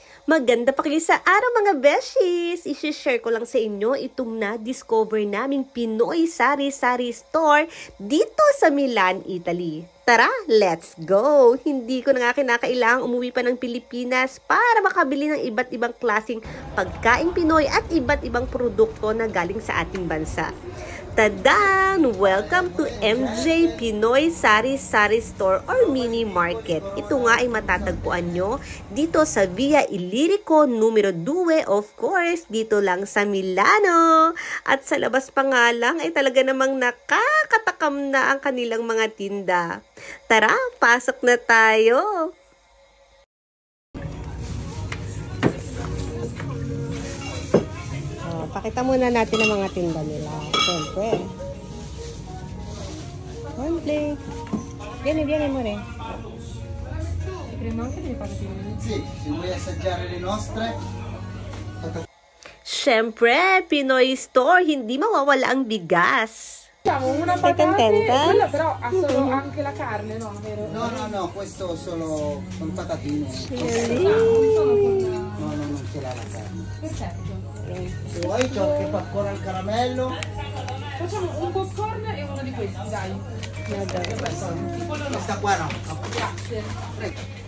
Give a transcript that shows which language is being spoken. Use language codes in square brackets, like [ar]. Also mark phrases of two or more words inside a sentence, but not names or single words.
[tl] Maganda pa kayo sa araw mga beshies! I-share ko lang sa inyo itong na-discover naming Pinoy Sari-Sari Store dito sa Milan, Italy. Tara, [en] let's go! [tl] Hindi ko na nga kinakailangang umuwi pa ng Pilipinas para makabili ng iba't ibang klaseng pagkaing Pinoy at iba't ibang produkto na galing sa ating bansa. Tadaan! [en] Welcome to MJ Pinoy Sari-Sari Store or Mini Market. [tl] Ito nga ay matatagpuan nyo dito sa Via Illirico numero 2, [en] of course, [tl] dito lang sa Milano. At sa labas pa nga lang ay talaga namang nakakatakam na ang kanilang mga tinda. Tara, pasok na tayo! Pakita muna natin ang mga tinda nila. Siyempre. Cornflake. [it] Vieni, amore. Sì, se vuoi assaggiare le nostre. [tl] Siyempre, Pinoy Store, hindi mawawala ang bigas. [it] Facciamo una patate, quella però ha solo anche la carne, no? Vero? No, questo solo con patatine. No, non ce l'ha la carne. Perfetto. Se vuoi c'ho anche popcorn al caramello. Facciamo un popcorn e uno di questi, dai. Questa qua no. Grazie. Prego.